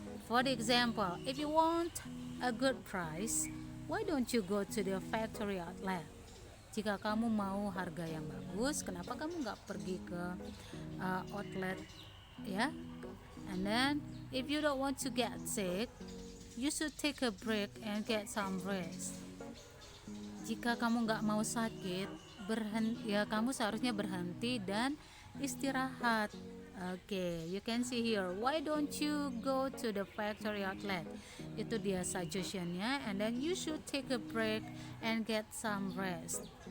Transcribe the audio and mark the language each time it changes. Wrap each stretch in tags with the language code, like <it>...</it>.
<en>For the example, if you want a good price, why don't you go to the factory outlet?</en> <id>Jika kamu mau harga yang bagus, kenapa kamu nggak pergi ke outlet ya?</id> <en>And then if you don't want to get sick, you should take a break and get some rest.</en> <id>Jika kamu nggak mau sakit, kamu seharusnya berhenti dan istirahat.</id> <en>Okay, you can see here. Why don't you go to the factory outlet?</en> <id>Itu dia suggestionnya.</id> <en>And then you should take a break and get some rest.</en>